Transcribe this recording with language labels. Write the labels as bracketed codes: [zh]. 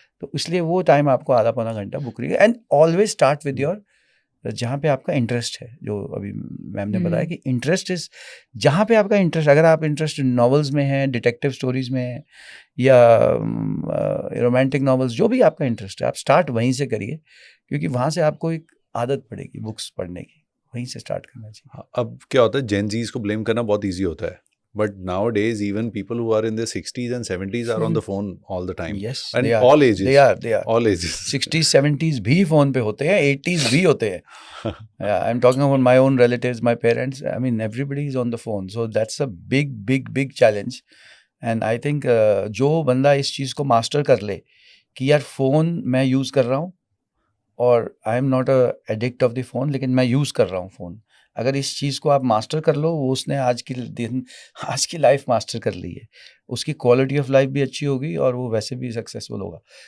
[hi] तो इसलिए वो टाइम आपको आधा पौना घंटा book reading, [en] and always start with your [hi] जहाँ पे आपका इंटरेस्ट है, जो अभी मैम ने बताया कि इंटरेस्ट इज जहाँ पे आपका इंटरेस्ट, अगर आप इंटरेस्ट नॉवेल्स में है, डिटेक्टिव स्टोरीज में है या रोमांटिक नॉवेल्स, जो भी आपका इंटरेस्ट है आप स्टार्ट वहीं से करिए, क्योंकि वहाँ से आपको एक आदत पड़ेगी बुक्स पढ़ने की, वहीं से स्टार्ट करना चाहिए। अब क्या होता है, [en] Gen Zs को blame करना बहुत ईजी होता है, but nowadays even people who are in their 60s and 70s are on the phone all the time. Yes, and they are. all ages. They are. All ages. [hi] 60s 70s भी phone पे होते हैं, 80s भी होते हैं. [en] Yeah, I'm talking about my own relatives, my parents. I mean, everybody is on the phone. So that's a big challenge. [hi] And I think जो बंदा इस चीज़ को मास्टर कर ले कि यार फ़ोन मैं यूज़ कर रहा हूँ और [en] I am not a addict of the phone, [hi] लेकिन मैं यूज़ कर रहा हूँ फ़ोन, अगर इस चीज़ को आप मास्टर कर लो, वो उसने आज की लाइफ मास्टर कर ली है, उसकी क्वालिटी ऑफ लाइफ भी अच्छी होगी और वो वैसे भी सक्सेसफुल होगा।